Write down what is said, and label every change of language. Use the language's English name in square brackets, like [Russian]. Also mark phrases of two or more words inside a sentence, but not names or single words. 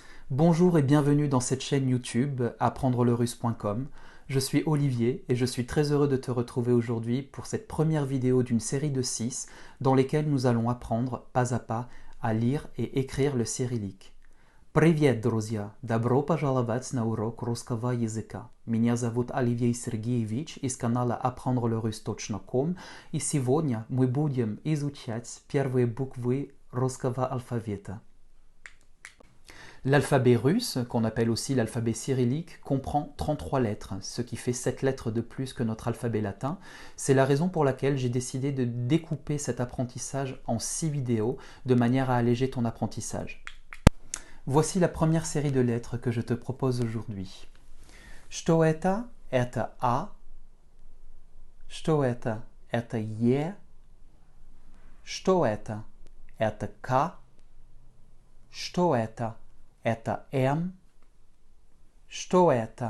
[French] Bonjour et bienvenue dans cette chaîne YouTube apprendrelerusse.com. Je suis Olivier et je suis très heureux de te retrouver aujourd'hui pour cette première vidéo d'une série de 6 dans lesquelles nous allons apprendre pas à pas à lire et écrire le cyrillique. [Russian] Привет, друзья! Добро пожаловать на урок русского языка. Меня зовут Оливьей Сергеевич из канала apprendrelerusse.com и сегодня мы будем изучать первые буквы русского алфавита. [French] L'alphabet russe, qu'on appelle aussi l'alphabet cyrillique, comprend 33 lettres, ce qui fait 7 lettres de plus que notre alphabet latin. C'est la raison pour laquelle j'ai décidé de découper cet apprentissage en 6 vidéos, de manière à alléger ton apprentissage. Voici la première série de lettres que je te propose aujourd'hui. [Russian] Что это? Это А. Что это? Это Е. Что это? Это К. Что это? Это М. Что это?